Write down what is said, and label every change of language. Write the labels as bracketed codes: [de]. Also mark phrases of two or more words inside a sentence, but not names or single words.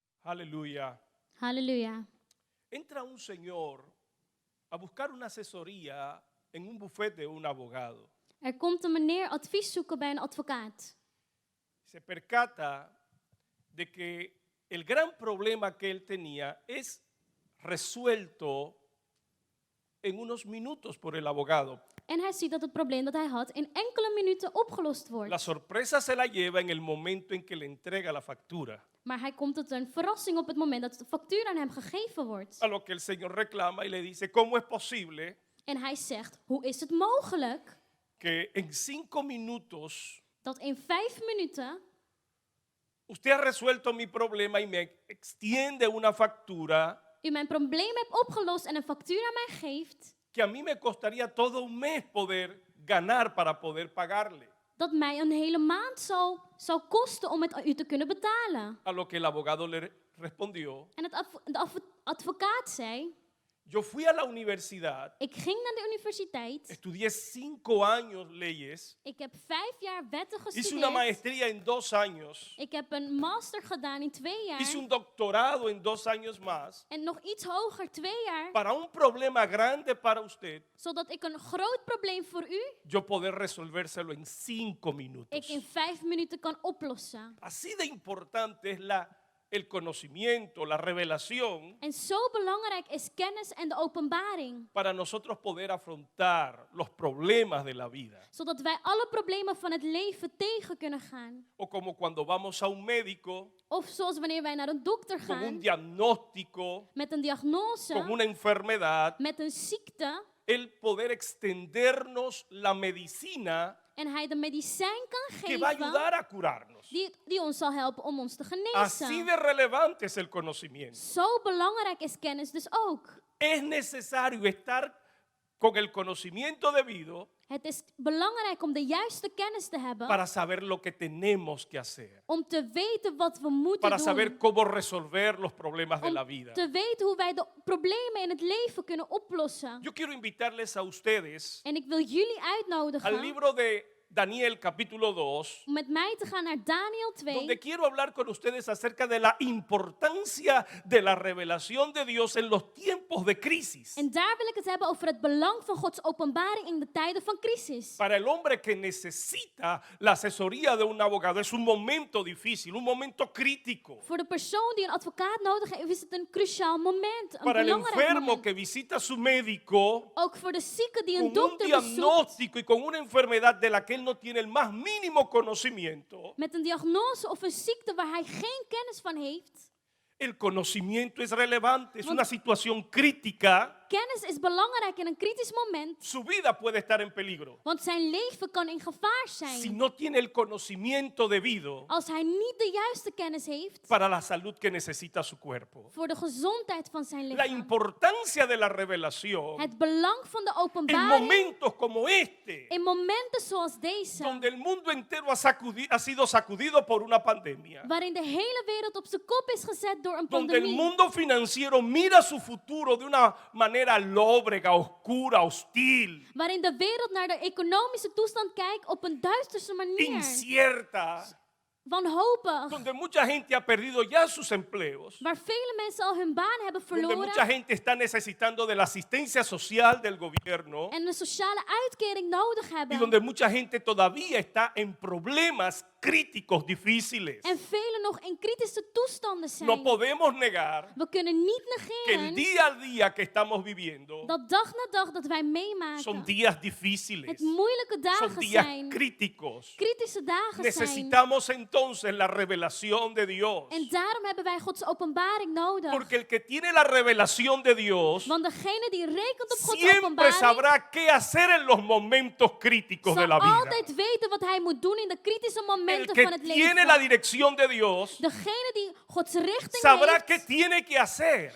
[es] Aleluya. [nl] Halleluja. [es] Entra un señor a buscar una asesoría en un bufete de un abogado. [nl] Er komt een meneer advies zoeken bij een advocaat. [es] Se percata de que el gran problema que él tenía es resuelto en unos minutos por el abogado. [nl] En hij ziet dat het probleem dat hij had in enkele minuten opgelost [es] La [nl] wordt. [es] sorpresa se la lleva en el momento en que le entrega la factura. [nl] Maar hij komt tot een verrassing op het moment dat de factuur aan hem gegeven wordt. [es] A lo que el señor reclama y le dice, ¿cómo es posible [nl] En hij zegt, hoe is het mogelijk [es] que en 5 minutos [nl] dat in 5 minuten [es] usted ha resuelto mi problema y me extiende una factura [nl] u mijn probleem hebt opgelost en een factuur aan mij geeft, [es] que a mí me costaría todo un mes poder ganar para poder pagarle? [nl] dat mij een hele maand zou kosten om het u te kunnen betalen? [es] A lo que el abogado le respondió, [nl] En de advocaat zei, [es] yo fui a la universidad, [nl] ik ging naar de universiteit, [es] estudié 5 años leyes, [nl] ik heb 5 jaar wetten [es] hice una [nl] gestudeerd, [es] maestría en 2 años, [nl] ik heb een master gedaan in 2 jaar [es] hice un doctorado en 2 años más, [nl] en nog iets hoger 2 jaar, [es] para un problema grande para usted, [nl] zodat ik een groot probleem voor u, [es] yo poder resolvérselo en 5 minutos. [nl] ik in 5 minuten kan oplossen. [es] Así de importante es el conocimiento, la revelación, [nl] En zo belangrijk is kennis en de openbaring, [es] para nosotros poder afrontar los problemas de la vida. [nl] zodat wij alle problemen van het leven tegen kunnen gaan. [es] O como cuando vamos a un médico [nl] Of zoals wanneer wij naar een dokter [es] con un [nl] gaan [es] diagnóstico, [nl] met een [es] con [nl] diagnose, [es] una enfermedad, [nl] met een ziekte, [es] el poder extendernos la medicina [nl] en hij de medicijn kan [es] que va a [nl] geven [es] ayudar a curarnos. [nl] die ons zal helpen om ons te [es] Así [nl] genezen. [es] de relevante es el conocimiento. [nl] Zo belangrijk is kennis dus ook. [es] Es necesario estar con el conocimiento debido [nl] Het is belangrijk om de juiste kennis te hebben, [es] para saber lo que tenemos que hacer, [nl] om te weten wat we moeten [es] para saber [nl] doen, [es] cómo resolver los problemas de la [nl] om [es] vida. [nl] te weten hoe wij de problemen in het leven kunnen oplossen. [es] Yo quiero invitarles a ustedes [nl] En ik wil jullie [es] al [nl] uitnodigen [es] libro de Daniel capítulo 2, [nl] om met mij te gaan naar Daniel [es] donde [nl] 2, [es] quiero hablar con ustedes acerca de la importancia de la revelación de Dios en los tiempos de crisis. [nl] en daar wil ik het hebben over het belang van Gods openbaring in de tijden van crisis. [es] Para el hombre que necesita la asesoría de un abogado es un momento difícil, un momento crítico. [nl] Voor de persoon die een advocaat nodig heeft, is het een cruciaal moment, een [es] Para el [nl] belangrijk [es] enfermo [nl] moment. [es] que visita a su médico [nl] Ook voor de zieke die [es] con [nl] een [es] un [nl] dokter bezoekt [es] diagnóstico y con una enfermedad de la que él no tiene el más mínimo conocimiento. [nl] met een diagnose of een ziekte waar hij geen kennis van heeft. [es] El conocimiento es relevante, es una situación crítica. [nl] Kennis is belangrijk in een kritisch moment, [es] Su vida puede estar en peligro. [nl] want zijn leven kan in gevaar [es] Si [nl] zijn [es] no tiene el conocimiento debido [nl] als hij niet de juiste kennis heeft [es] para la salud que necesita su cuerpo. [nl] voor de gezondheid van zijn [es] La [nl] lichaam. [es] importancia de la revelación [nl] Het belang van de [es] en [nl] openbaring [es] momentos como este, [nl] in momenten zoals deze, [es] donde el mundo entero ha sido sacudido por una pandemia, [nl] waarin de hele wereld op zijn kop is gezet door een [es] donde el [nl] pandemie. [es] mundo financiero mira su futuro de una manera lóbrega, oscura, hostil, [nl] Waarin de wereld naar de economische toestand kijkt op een duisterse manier. [es] incierta, [nl] Wanhopig. [es] donde mucha gente ha perdido ya sus empleos, [nl] Waar vele mensen al hun baan hebben [es] donde [nl] verloren. [es] mucha gente está necesitando de la asistencia social del gobierno [nl] En een sociale uitkering nodig [es] y [nl] hebben. [es] donde mucha gente todavía está en problemas críticos, difíciles. [nl] En velen nog in kritische toestanden zijn. [es] No podemos negar [nl] We kunnen niet [es] que el [nl] negeren [es] día a día que estamos viviendo [nl] dat dag na dag dat wij [es] son [nl] meemaken. [es] días difíciles, [nl] Het moeilijke [es] son [nl] dagen [es] días [nl] zijn. [es] críticos. [nl] Kritische dagen zijn. [es] Necesitamos entonces la revelación de Dios. [nl] En daarom hebben wij Gods openbaring nodig. [es] Porque el que tiene la revelación de Dios [nl] Want degene die rekent op Gods [es] siempre [nl] openbaring [es] sabrá qué hacer en los momentos críticos de [nl] zal [es] la vida. [nl] altijd weten wat hij moet doen in de kritische [es] El [nl] momenten [es] que [nl] van het [es] tiene la [nl] leven. [es] dirección de Dios [nl] Degene die Gods richting [es] sabrá [nl] heeft, [es] qué tiene que hacer.